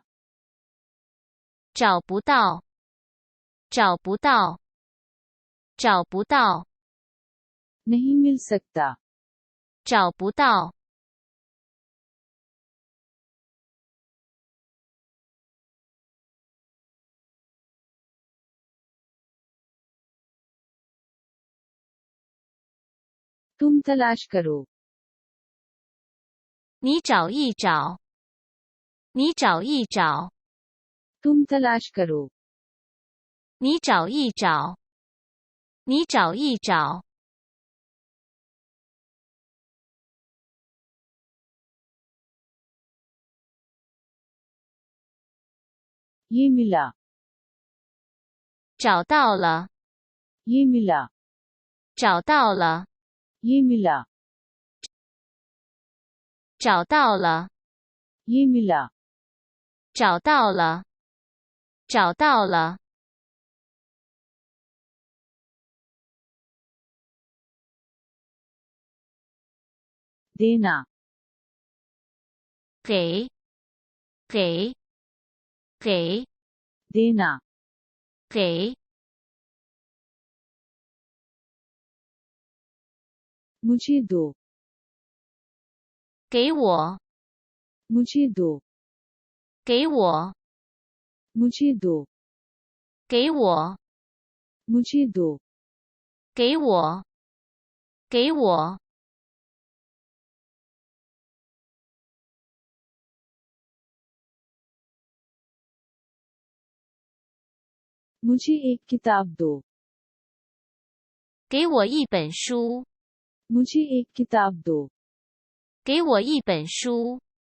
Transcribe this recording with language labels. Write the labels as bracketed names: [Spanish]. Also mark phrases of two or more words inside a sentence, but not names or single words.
[Chinese] 找不到，找不到，找不到， [Hindi] नहीं मिल सकता [Chinese] 找不到。 [Hindi] तुम तलाश करो [Chinese] 你找一找，你找一找， [Hindi] तुम तलाश करो [Chinese] 你找一找，你找一找。 [Hindi] ये मिला [Chinese] 找到了， [Hindi] ये मिला [Chinese] 找到了， [Hindi] ये मिला [Chinese] 找到了， [Hindi] ये मिला [Chinese] 找到了，找到了。 [Hindi] देना [Chinese] 给，给，给， [Hindi] देना [Chinese] 给， [Hindi] मुझे दो [Chinese] 给我， [Hindi] मुझे दो [Chinese] 给我， [Hindi] मुझे दो [Chinese] 给我， [Hindi] मुझे दो [Chinese] 给我，给我。 [Hindi] मुझे एक किताब दो [Chinese] 给我一本书， [Hindi] मुझे एक किताब दो [Chinese] 给我一本书。